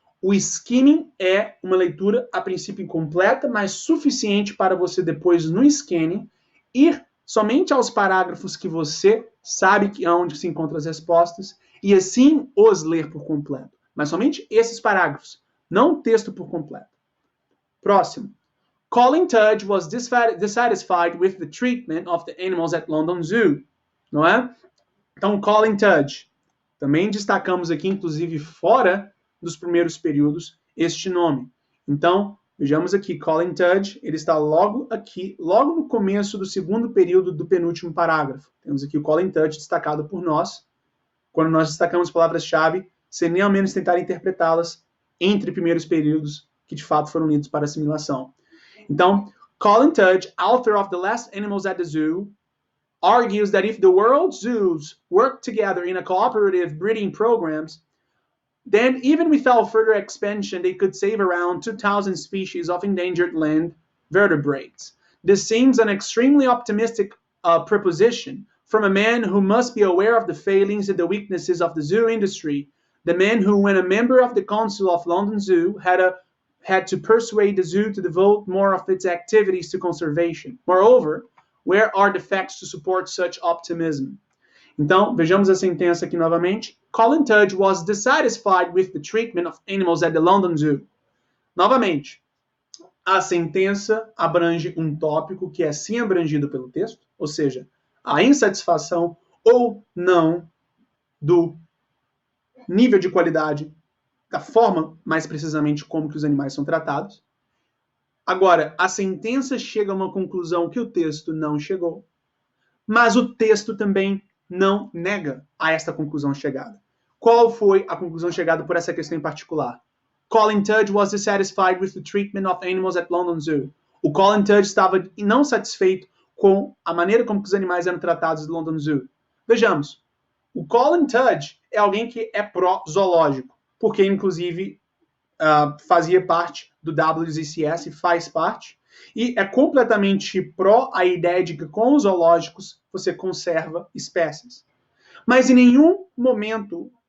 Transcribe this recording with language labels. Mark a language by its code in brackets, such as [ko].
[pt] O skimming é uma leitura a princípio incompleta, mas suficiente para você depois no scanning ir somente aos parágrafos que você sabe que onde se encontram as respostas e assim os ler por completo. Mas somente esses parágrafos, não o texto por completo. Próximo. [en] Colin Tudge was dissatisfied with the treatment of the animals at London Zoo. [pt] Não é? Então, Colin Tudge. Também destacamos aqui, inclusive fora dos primeiros períodos, este nome. Então, vejamos aqui, Colin Tudge, ele está logo aqui, logo no começo do segundo período do penúltimo parágrafo. Temos aqui o Colin Tudge destacado por nós. Quando nós destacamos palavras-chave, sem nem ao menos tentar interpretá-las entre primeiros períodos que de fato foram unidos para assimilação. Então, [en] Colin Tudge, author of The Last Animals at the Zoo, argues that if the world's zoos work together in a cooperative breeding programs, then even without further expansion, they could save around 2,000 species of endangered land vertebrates. This seems an extremely optimistic proposition from a man who must be aware of the failings and the weaknesses of the zoo industry, the man who, when a member of the Council of London Zoo, had to persuade the zoo to devote more of its activities to conservation. Moreover, where are the facts to support such optimism? [pt] Então, vejamos a sentença aqui novamente. [en] Colin Tudge was dissatisfied with the treatment of animals at the London Zoo. [pt] Novamente, a sentença abrange um tópico que é sim abrangido pelo texto, ou seja, a insatisfação ou não do nível de qualidade, da forma, mais precisamente, como que os animais são tratados. Agora, a sentença chega a uma conclusão que o texto não chegou, mas o texto também não nega a esta conclusão chegada. Qual foi a conclusão chegada por essa questão em particular? [en] Colin Tudge was dissatisfied with the treatment of animals at London Zoo. [pt] O Colin Tudge estava não satisfeito com a maneira como os animais eram tratados no London Zoo. Vejamos, o Colin Tudge é alguém que é pró-zoológico, porque inclusive fazia parte do WZCS, faz parte, e é completamente pró a ideia de que com os zoológicos você conserva espécies. Mas em nenhum momento